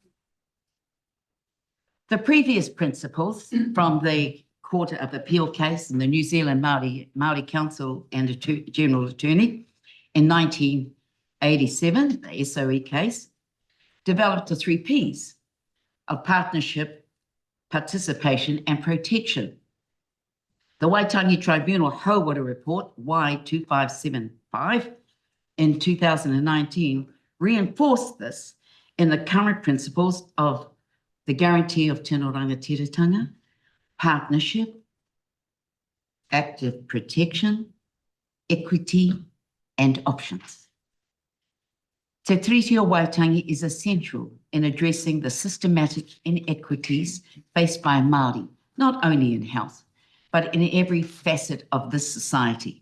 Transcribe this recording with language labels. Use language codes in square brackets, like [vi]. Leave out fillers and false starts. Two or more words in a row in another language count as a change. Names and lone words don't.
[en] The previous principles from the Court of Appeal case in the New Zealand Maori Council and General Attorney in 1987, the SOE case, developed the 3 Ps of partnership, participation, and protection. The Waitangi Tribunal Hauwara Report Y2575 in 2019 reinforced this in the current principles of the guarantee of [mi] tino rangatiratanga, [en] partnership, active protection, equity, and options. Te Tiriti o Waitangi is essential in addressing the systematic inequities faced by Māori, not only in health, but in every facet of this society.